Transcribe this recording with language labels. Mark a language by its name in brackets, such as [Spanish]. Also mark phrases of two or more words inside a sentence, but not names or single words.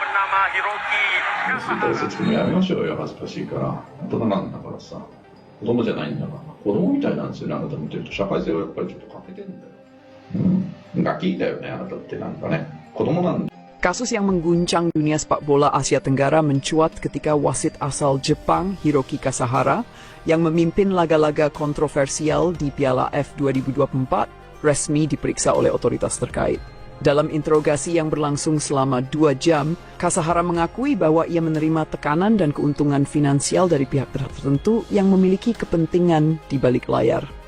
[Japanese] 大切にやめましょうよ、恥ずかしいから。大人なんだからさ。子供じゃないんだから。子供みたいなんですよね、あなた見てると。社会性はやっぱりちょっと欠けてんだよ。ガキだよね、あなたってなんかね。子供なんだ。 [Indonesian] Kasus yang mengguncang dunia sepak bola Asia Tenggara mencuat ketika wasit asal Jepang Hiroki Kasahara yang memimpin laga-laga kontroversial di Piala F 2024 resmi diperiksa oleh otoritas terkait. Dalam interogasi yang berlangsung selama 2 jam, Kasahara mengakui bahwa ia menerima tekanan dan keuntungan finansial dari pihak tertentu yang memiliki kepentingan di balik layar.